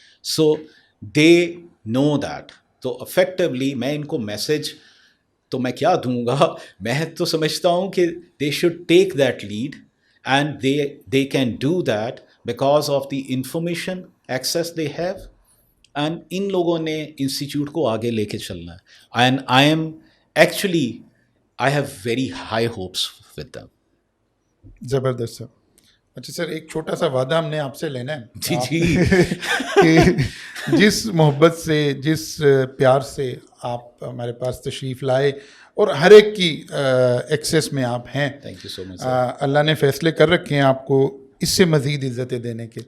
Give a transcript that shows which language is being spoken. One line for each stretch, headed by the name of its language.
English: So they know that.
Urdu: تو effectively میں ان کو میسج تو میں کیا دوں گا, میں تو سمجھتا ہوں کہ
English: They should take that lead and they can do that because of the information access they have.
Urdu: And ان لوگوں نے انسٹیٹیوٹ کو آگے لے کے چلنا ہے.
English: And I am actually I have very high hopes with them.
Urdu: زبردست سر. اچھا سر، ایک چھوٹا سا وعدہ ہم نے آپ سے لینا ہے جی جی کہ جس محبت سے، جس پیار سے آپ ہمارے پاس تشریف لائے اور ہر ایک کی ایکسیس میں آپ ہیں،
English: thank you so much
Urdu: اللہ نے فیصلے کر رکھے ہیں آپ کو اس سے مزید عزتیں دینے کے،